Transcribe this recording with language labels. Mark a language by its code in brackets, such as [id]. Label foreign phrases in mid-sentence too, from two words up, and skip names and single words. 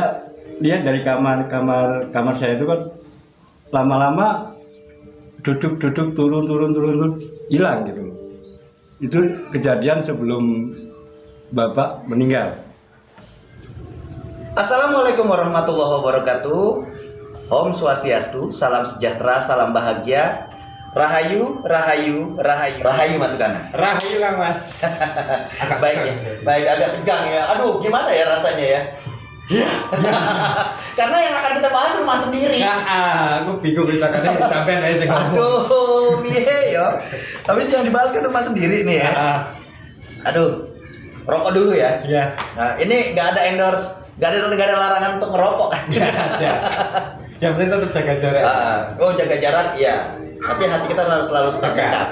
[id] Saya lihat dari kamar saya itu kan lama-lama duduk turun hilang gitu. Itu kejadian sebelum Bapak meninggal. [ar] السلام عليكم ورحمة الله وبركاته. [id] Om Swastiastu, salam sejahtera, salam bahagia. Rahayu, rahayu, rahayu. Rahayu Mas Sukana. Rahayu Kang Mas. Baik ya, baik agak tegang ya. Aduh, gimana ya rasanya ya? Iya. Karena yang akan kita bahas rumah sendiri. Aku bingung katanya sampean aja [jv] sing ngomong. Aduh, piye ya? [id] Habis yang dibahas kan rumah sendiri nih ya. Aduh, rokok dulu ya. Iya. Nah, ini nggak ada endorse, nggak ada larangan untuk ngerokok kan? Ya. Yang penting tetap jaga jarak. Oh, jaga jarak, iya. Tapi hati kita harus selalu tetap dekat.